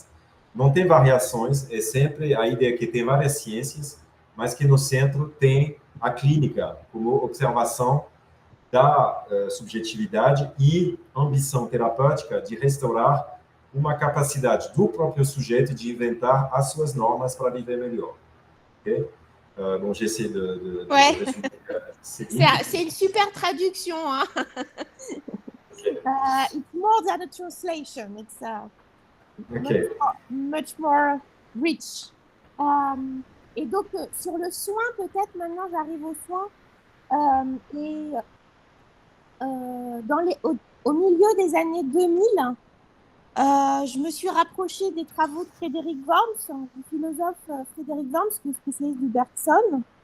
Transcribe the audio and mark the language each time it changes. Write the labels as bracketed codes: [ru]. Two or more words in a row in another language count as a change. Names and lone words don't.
[pt] Não tem variações, é sempre a ideia que tem várias ciências, mas que no centro tem a clínica, como observação da subjetividade e ambição terapêutica de restaurar uma capacidade do próprio sujeito de inventar as suas normas para viver melhor. [fr] Okay? Bon, j'essaie de ouais. C'est une super traduction. Hein? [en] Okay. It's more than a translation. It's okay. much more rich. [fr] Et donc, sur le soin, peut-être maintenant, j'arrive au soin. Au milieu des années 2000, je me suis rapprochée des travaux de Frédéric Worms, du philosophe Frédéric Worms, qui est spécialiste du Bergson,